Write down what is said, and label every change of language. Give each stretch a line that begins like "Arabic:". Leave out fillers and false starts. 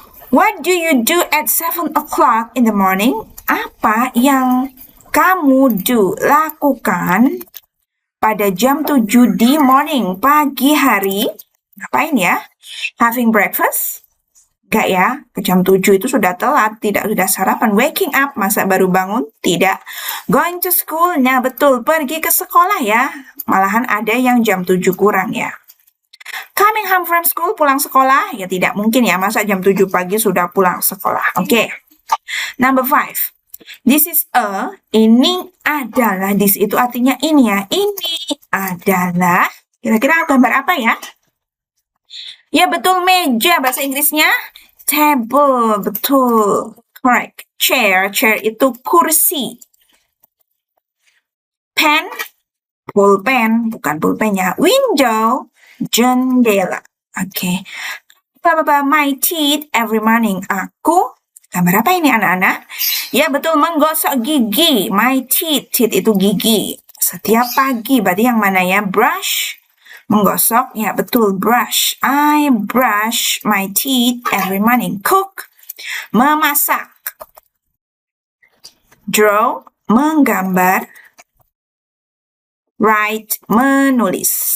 English: What do you do at 7 o'clock in the morning?
Indonesian: Apa yang kamu lakukan pada jam 7 di morning, pagi hari? Ngapain ya?
English: Having breakfast?
Indonesian: Enggak ya, ke jam 7 itu sudah telat, tidak sudah sarapan.
English: Waking up,
Indonesian: masa baru bangun? Tidak.
English: Going to school,
Indonesian: nah betul, pergi ke sekolah ya. Malahan ada yang jam 7 kurang ya.
English: Coming home from school,
Indonesian: pulang sekolah? Ya tidak mungkin ya, masa jam 7 pagi sudah pulang sekolah. Oke.
English: Number 5. This is
Indonesian: ini adalah, this itu artinya ini ya. Ini adalah, kira-kira gambar apa ya? Ya betul, meja, bahasa Inggrisnya table, betul, correct. Chair, chair itu kursi. Pen, pulpen, bukan pulpennya. Window, jendela. Oke.
English: My teeth every morning.
Indonesian: Aku, gambar apa ini anak-anak? Ya betul, menggosok gigi. My teeth, teeth itu gigi. Setiap pagi, berarti yang mana ya? Brush, menggosok, ya betul, brush.
English: I brush my teeth every morning. Cook, memasak.
Indonesian: Draw, menggambar. Write, menulis.